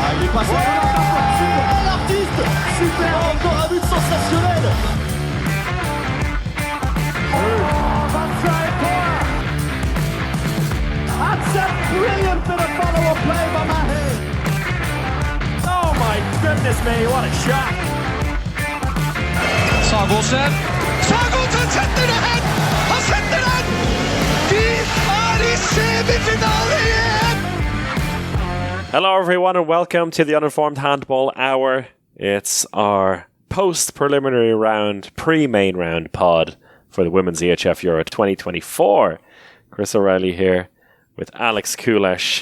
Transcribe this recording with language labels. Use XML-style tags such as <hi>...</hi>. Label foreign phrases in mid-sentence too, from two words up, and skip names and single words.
<fr>passe l'artiste. Super, encore un but sensationnel.</fr> <en>That's a brilliant bit of follow-up play by Mahe. Oh my goodness me, what a shot.</en> <no>Sagosen setter det hen! Han setter den! Vi i semifinale igjen!</no> <en>Hello everyone and welcome to the Uninformed Handball Hour. It's our post-preliminary round, pre-main round pod for the Women's EHF EURO 2024. Chris O'Reilly here with Alex Kulesh.</en>